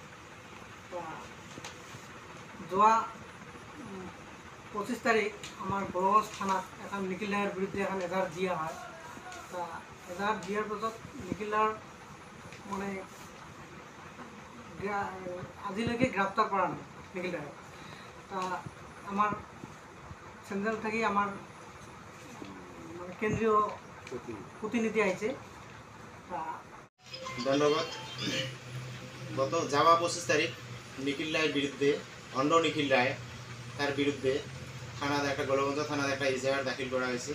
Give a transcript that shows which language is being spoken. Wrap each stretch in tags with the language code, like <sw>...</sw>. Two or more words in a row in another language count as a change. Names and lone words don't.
<as>যোৱা 25 তাৰিখ আমাৰ গোলগঞ্জ থানাত এখন নিখিল ৰায়ৰ বিৰুদ্ধে এখন এজাহাৰ দিয়া হয়। এজাহাৰ দিয়াৰ পাছত নিখিল ৰায়ৰ মানে আজিলৈকে গ্ৰেপ্তাৰ কৰা নাই নিখিল ৰায়ক।</as> <bn>আমার সেন্ট্রাল থেকে আমার মানে কেন্দ্রীয় প্রতিনিধি আইছে। ধন্যবাদ। গত যাওয়া 25 তারিখ নিখিল রায়ের বিরুদ্ধে ভণ্ড নিখিল রায় তার বিরুদ্ধে থানাতে একটা গোলগঞ্জ থানাতে একটা ইজাহার দাখিল করা হয়েছে।</bn>